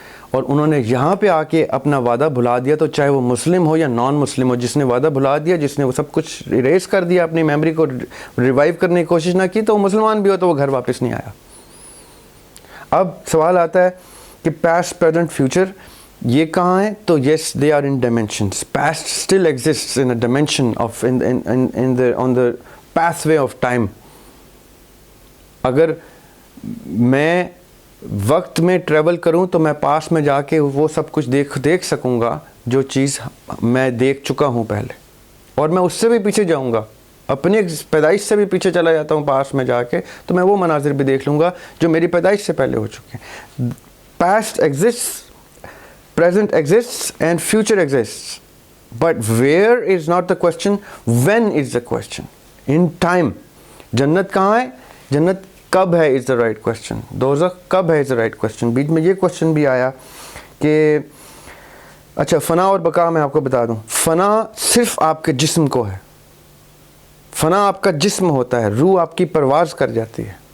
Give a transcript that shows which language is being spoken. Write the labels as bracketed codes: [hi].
[ur] اور انہوں نے یہاں پہ آ کے اپنا وعدہ بھلا دیا، تو چاہے وہ مسلم ہو یا نان مسلم ہو، جس نے وعدہ بھلا دیا، جس نے وہ سب کچھ اریز کر دیا، اپنی میموری کو ریوائیو کرنے کی کوشش نہ کی، تو وہ مسلمان بھی ہو تو وہ گھر واپس نہیں آیا. اب سوال آتا ہے کہ پاسٹ، پریزنٹ، فیوچر یہ کہاں ہیں؟ تو [en] Yes they are in dimensions. Past still exists in a dimension of on the pass way of time. [ur] اگر میں وقت میں ٹریول کروں تو میں پاس میں جا کے وہ سب کچھ دیکھ سکوں گا جو چیز میں دیکھ چکا ہوں پہلے، اور میں اس سے بھی پیچھے جاؤں گا، اپنی پیدائش سے بھی پیچھے چلا جاتا ہوں پاس میں جا کے، تو میں وہ مناظر بھی دیکھ لوں گا جو میری پیدائش سے پہلے ہو چکے ہیں. [en] Past exists, present exists and future exists, but where is not the question, when is the question. In time. [ur] جنت کہاں ہے؟ جنت کب ہے [en] Is the right question. [ur] دوزخ کب ہے [en] Is the right question. [ur] بیچ میں یہ کوشچن بھی آیا کہ اچھا فنا اور بقا، میں آپ کو بتا دوں، فنا صرف آپ کے جسم کو ہے. فنا آپ کا جسم ہوتا ہے، روح آپ کی پرواز کر جاتی ہے.